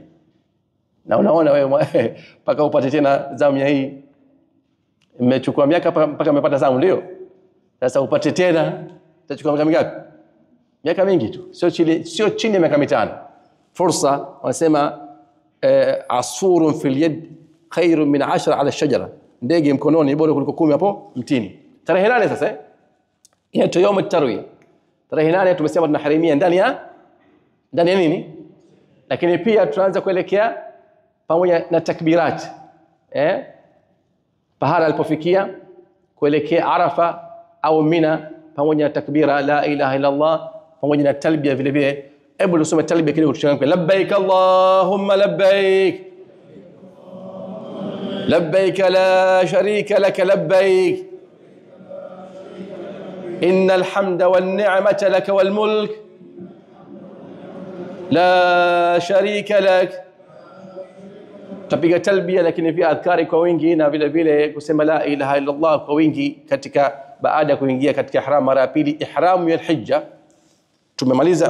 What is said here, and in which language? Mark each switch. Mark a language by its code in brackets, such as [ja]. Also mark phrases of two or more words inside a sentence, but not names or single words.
[sw] Na unaona wewe mpaka upate tena zamu ya hii, imechukua miaka mpaka umepata zamu, ndio sasa upate tena, itachukua miaka mingapi? Miaka mingi tu, sio chini ya miaka 5. Fursa wanasema [ar] عصفور في اليد خير من عشرة على الشجرة, [sw] ndege mkononi bora kuliko 10 hapo mtini. Tarehe 8 sasa inaitwa [ar] يوم التروية. [sw] Tarehe 8 tumesema tunaharimia ndani ya nini, lakini pia tunaanza kuelekea pamoja na takbirat pahala alipofikia kuelekea Arafa au Mina, pamoja na takbira [ar] لا إله إلا الله, [sw] pamoja na talbia vile vile. Hebu tusome talbia kidogo tuchangamke. [ar] لبيك اللهم لبيك لبيك لا شريك لك لبيك إن الحمد والنعمة لك والملك لا شريك لك. [sw] Tapiga talbia, lakini pia adhkari kwa wingi, na vile vile kusema [ar] لا إله إلا الله [sw] kwa wingi katika baada ya kuingia katika ihram mara ya pili. Ihramu ya hija tumemaliza.